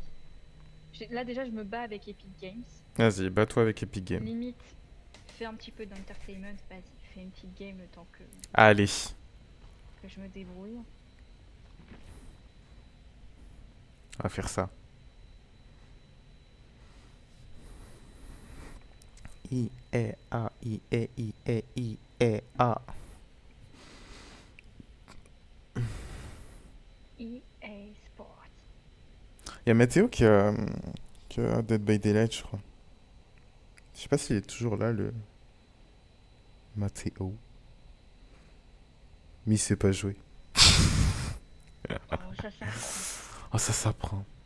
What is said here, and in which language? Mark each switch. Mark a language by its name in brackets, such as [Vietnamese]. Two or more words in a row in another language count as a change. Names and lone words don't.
[French] Là, déjà, je me bats avec Epic Games. Vas-y, bats-toi avec Epic Games. Limite, fais un petit peu d'entertainment. Vas-y, fais une petite game le temps Allez. que je me débrouille. On va faire ça. I, E, A, I, E, I, E, I, E, A. EA Sports. Il y a Mathéo qui a Dead by Daylight, je crois. Je sais pas s'il est toujours là, le Mathéo. Mais il sait pas jouer. Oh, ça. Oh, ça s'apprend.